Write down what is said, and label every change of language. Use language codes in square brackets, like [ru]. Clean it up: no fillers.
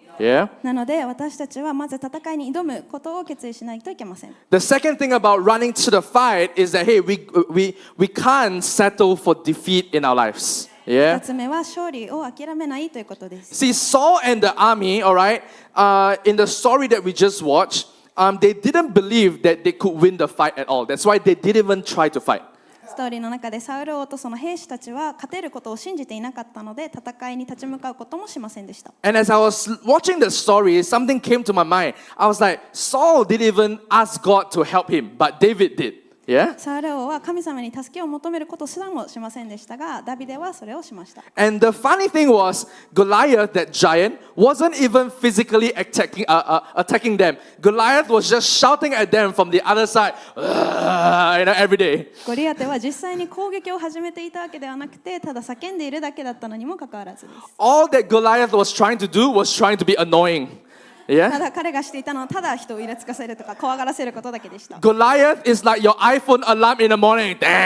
[en] Yeah? [ja] なので私たちはまず戦いに挑むことを決意しないといけません。 [en] The second thing about running to the fight is that, hey, we can't settle for defeat in our lives. [ja] 2 [en] Yeah? [ja] つ目は勝利を諦めないということです。 [en] See, Saul and the army, all right, in the story that we just watched, they didn't believe that they could win the fight at all. That's why they didn't even try to fight. [ja] ストーリーの中でサウル王とその兵士たちは勝てることを信じていなかったので戦いに立ち向かうこともしませんでした。 [en] And as I was watching the story, something came to my mind. I was like, Saul didn't even ask God to help him, but David did. Yeah? [ja] サウル王は神様に助けを求めることすらもしませんでしたが、ダビデはそれをしました。 [en] And the funny thing was, Goliath, that giant, wasn't even physically attacking them. Goliath was just shouting at them from the other side, every day. [ja] ゴリアテは実際に攻撃を始めていたわけではなくて、ただ叫んでいるだけだったのにもかかわらずです。 [en] All that Goliath was trying to do was trying to be annoying. [ja] た [en] Yeah? [ja] だ彼がしていたのはただ人をイラつかせるとか怖がらせることだけでした。 [en] Goliath is like your iPhone alarm in the morning.